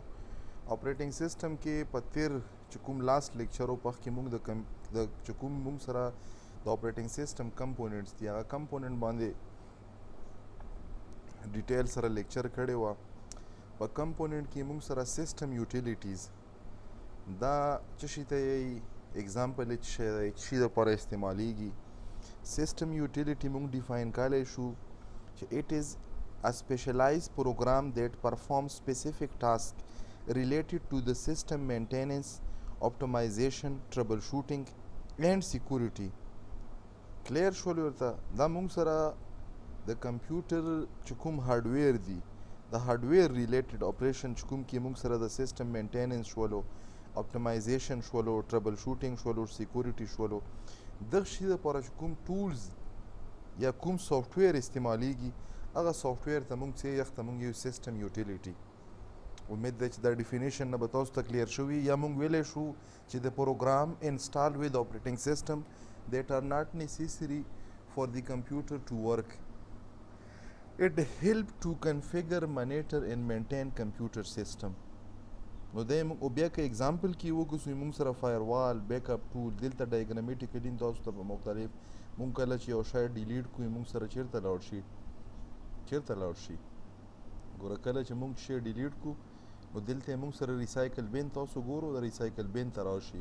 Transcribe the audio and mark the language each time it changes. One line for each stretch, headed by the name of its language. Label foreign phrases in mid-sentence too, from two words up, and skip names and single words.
English: operating system
Pashto: کې په تیر چې کوم
English: last lecture
Pashto: و په کې مونږ د چې کوم مونږ سره د
English: operating system components
Pashto: دي هغه کمپوننټ باندې ډیټیل سره لیکچر کړی و. په کمپوننټ کې موږ سره
English: system utilities
Pashto: دا څه شي ته یی اگزامپل څه شی دی چې شي دپاره استعمالیږي.
English: system utility
Pashto: موږ ډیفاین کولی شو چې
English: it is a specialized program that performs specific tasks related to the system maintenance, optimization, troubleshooting and security.
Pashto: کلیر شول ورته دا موږ سره د کمپیوټر چې کوم هارډویر دی د
English: hardware related operation
Pashto: چې کوم کې موږ سره د
English: system maintenance
Pashto: شولو، اپټیمایزیشن شولو، ټربل شوټینګ شولو، سیکورټي شولو، دغه شي دپاره چې کوم ټولز یا کوم سافټویر استعمالیږي هغه سافټویر ته موږ څه یخ ته موږ یو
English: system utility.
Pashto: امید ده چې دا ډیفینیشن نه به تاسو ته کلیر شوي یا موږ ویلی شو چې د
English: program install with operating system that are not necessary for the computer to work. It help to configure, monitor and maintain computer system.
Pashto: نو د بیا که اگزامپل کې وګورو موږ سره فایروال، بیک اپ ټول دلته ډایګرامټیکلی تاسو ته په مختلف موږ کله چې یو شی ډیلیټ کوو موږ سره چیرته لاړ شي ګوره کله چې موږ شی ډیلیټ کوو نو دلته موږ سره
English: recycle bin
Pashto: تاسو ګورو د
English: recycle bin
Pashto: ته راشي.